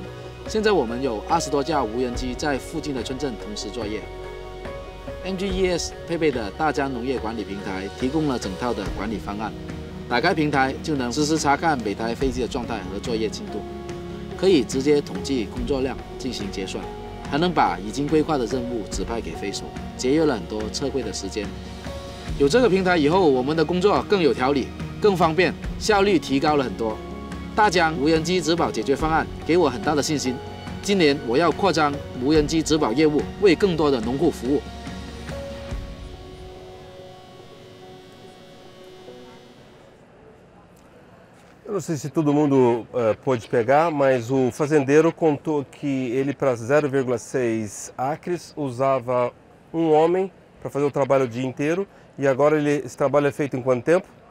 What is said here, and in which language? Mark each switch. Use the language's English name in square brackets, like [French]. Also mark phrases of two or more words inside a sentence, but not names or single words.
[Chinese] 现在我们有20多架无人机在附近的村镇同时作业。MGES 配备的大疆农业管理平台提供了整套的管理方案，打开平台就能实时查看每台飞机的状态和作业进度，可以直接统计工作量进行结算，还能把已经规划的任务指派给飞手，节约了很多测绘的时间。有这个平台以后，我们的工作更有条理，更方便，效率提高了很多。大疆无人机植保解决方案给我很大的信心。今年我要扩张无人机植保业务，为更多的农户服务。 [Portuguese] Eu não sei se todo mundo pôde pegar, mas o fazendeiro contou que ele, para 0,6 acres, usava um homem para fazer o trabalho o dia inteiro, e agora esse trabalho é feito em quanto tempo?